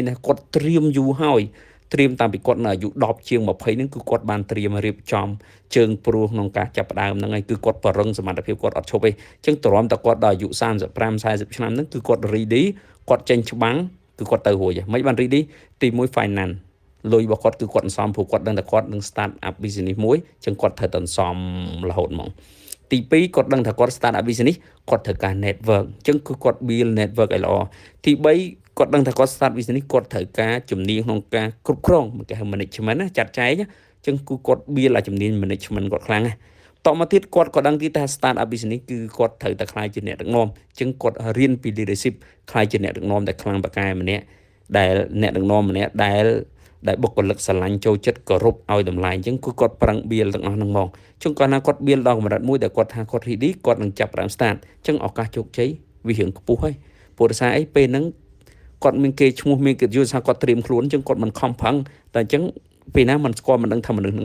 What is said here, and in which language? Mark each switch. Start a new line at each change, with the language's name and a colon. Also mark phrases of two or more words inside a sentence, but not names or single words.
Khmer: ថាគាត់ត្រៀមយូរហើយត្រៀមតាំងពីគាត់នៅអាយុ10ជាង20ហ្នឹងគឺគាត់បានត្រៀមរៀបចំជើងព្រោះក្នុងការចាប់ផ្ដើមហ្នឹងហើយគឺគាត់បរឹងសមត្ថភាពគាត់អត់ឈប់ទេអញ្ចឹងទ្រាំតែគាត់ដល់អាយុ35 40ឆ្នាំហ្នឹងគឺគាត់ ready គាត់ចេញច្បាំងគឺគាត់ទៅរួចហើយមិនបាន ready ទី1 finance លុយរបស់គាត់គឺគាត់អន្សំព្រោះគាត់ដឹងតែគាត់នឹង
English: start up business
Khmer: មួយអញ្ចឹងគាត់ត្រូវតែអន្សំរហូតហ្មងទី2គាត់ដឹងថា គាត់
English: start up business
Khmer: គាត់ត្រូវការ network អញ្ចឹងគឺគាត់
English: build network
Khmer: ឲ្យល្អទី3គាត់ដឹងថាគាត់
English: start business
Khmer: គាត់ត្រូវការជំនាញក្នុងការគ្រប់គ្រងគេហៅ management ណាចាត់ចែងអញ្ចឹងគឺគាត់ build ឲ្យជំនាញ management គាត់ខ្លាំងណាតមកទៀតគាត់ក៏ដឹងទីថា
English: start up business
Khmer: គឺគាត់ត្រូវតែខ្លាយជាអ្នកដឹកនាំអញ្ចឹងគាត់រៀនពី leadership ខ្លាយជាអ្នកដឹកនាំដែលខ្លាំងបកកែម្នាក់ដែលអ្នកដឹកនាំម្នាក់ដែលបុគ្គលិកស្រឡាញ់ចូល ចិត្តគោរពឲ្យតម្លៃអញ្ចឹងគឺគាត់ប្រឹង build ទាំងអស់ហ្នឹងមកជុំគាត់ណាគាត់ build ដល់កម្រិតមួយដែលគាត់ថាគាត់ ready គាត់នឹងចាប់ផ្ដើម start អញ្ចឹងឱកាសជោគជ័យវារៀងខ្ពស់ហើយព្រោះដោយសារអីពេលហ្នឹងគាត់មានគេឈ្មោះមានកិត្តិយសថាគាត់ត្រៀមខ្លួនអញ្ចឹងគាត់មិនខំប្រឹងតែអញ្ចឹងពេលណាមិនស្គាល់មិនដឹងថាមនុស្ស